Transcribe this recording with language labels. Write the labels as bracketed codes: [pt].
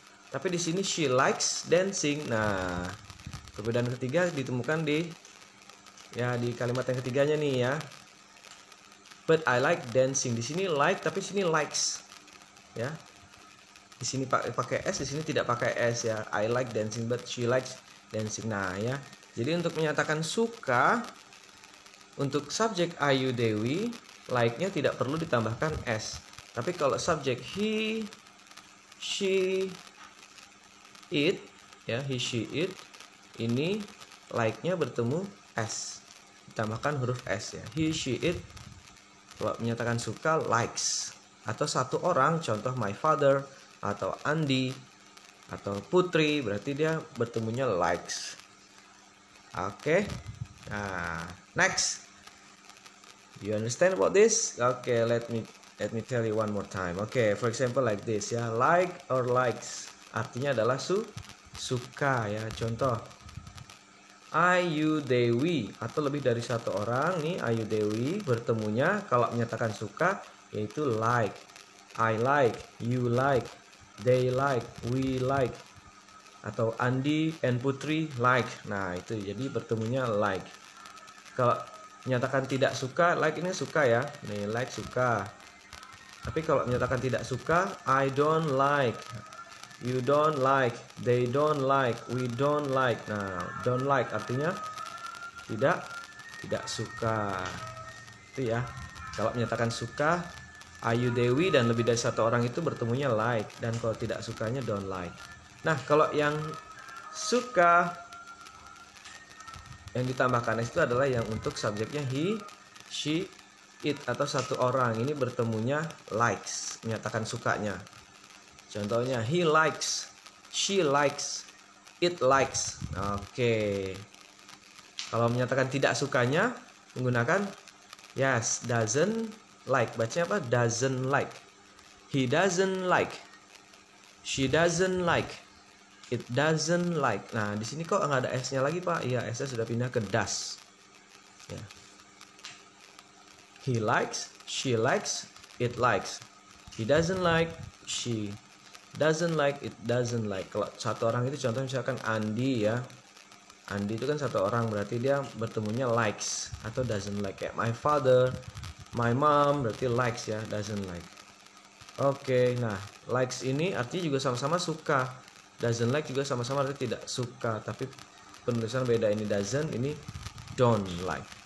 [id] Tapi di sini [en] she likes dancing. [id] Nah, perbedaan ketiga ditemukan di kalimat yang ketiganya nih ya. [en] But I like dancing. [id] Di sini like tapi sini likes. Ya. Di sini pakai s, di sini tidak pakai s ya. [en] I like dancing but she likes dancing. [id] Nah, ya. Jadi untuk menyatakan suka untuk subjek I, you, they, we, like-nya tidak perlu ditambahkan s. Tapi kalau subjek he, she, it ya, he, she, it ini like-nya bertemu s. Ditambahkan huruf s ya. He, she, it kalau menyatakan suka likes. Atau satu orang, contoh my father atau Andi atau Putri, berarti dia bertemunya likes. Oke. Nah, next. [en] Do you understand about this? Okay, let me tell you one more time. Okay, for example like this ya. [id] Like or likes artinya adalah suka ya. Contoh Ayu Dewi atau lebih dari satu orang nih, Ayu Dewi bertemunya kalau menyatakan suka yaitu like. [en] I like, you like, they like, we like, atau Andi and Putri like. [id] Nah itu jadi bertemunya like. Kalau menyatakan tidak suka, like ini suka ya, nih like suka. Tapi kalau menyatakan tidak suka, [en] I don't like, you don't like, they don't like, we don't like. [id] Nah don't like artinya tidak suka. Itu ya. Kalau menyatakan suka, Ayu Dewi dan lebih dari satu orang itu bertemunya like, dan kalau tidak sukanya don't like. Nah kalau yang suka yang ditambahkan itu adalah yang untuk subjeknya he, she, it atau satu orang. Ini bertemunya likes, menyatakan sukanya. [en] Contohnya he likes, she likes, it likes. [id] Oke. Kalau menyatakan tidak sukanya menggunakan yes, doesn't like. Bacanya apa? Doesn't like. [en] He doesn't like. She doesn't like. It doesn't like. [id] Nah, di sini kok nggak ada S-nya lagi, Pak? Iya, S-nya sudah pindah ke does. Ya. [en] He likes, she likes, it likes. He doesn't like, she doesn't like, it doesn't like. [id] Kalau satu orang itu contohnya misalkan Andi ya. Andi itu kan satu orang, berarti dia bertemunya likes atau doesn't like. Kayak my father, my mom berarti likes ya, doesn't like. Oke, nah likes ini artinya juga sama-sama suka. Doesn't like juga sama-sama artinya tidak suka, tapi penulisan beda, ini doesn't, ini don't like.